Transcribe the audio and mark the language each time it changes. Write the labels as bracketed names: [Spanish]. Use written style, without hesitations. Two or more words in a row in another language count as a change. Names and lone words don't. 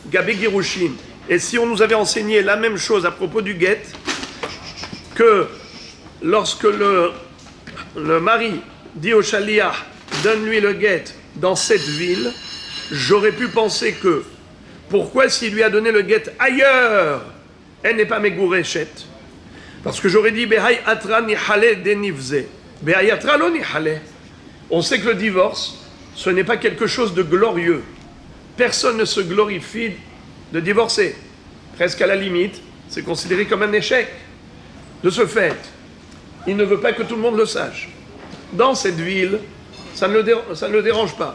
[French] Et si on nous avait enseigné la même chose à propos du guet, que lorsque le mari dit au shaliach, donne-lui le guet dans cette ville, j'aurais pu penser que, pourquoi s'il lui a donné le guet ailleurs, elle n'est pas megourechet? Parce que j'aurais dit, [Aramaic] בהאי אתרא ניחא ליה דניבזי. בהאי אתרא לא ניחא ליה. [French] On sait que le divorce, ce n'est pas quelque chose de glorieux. Personne ne se glorifie de divorcer. Presque à la limite, c'est considéré comme un échec. De ce fait, il ne veut pas que tout le monde le sache. Dans cette ville, ça ne le dérange pas.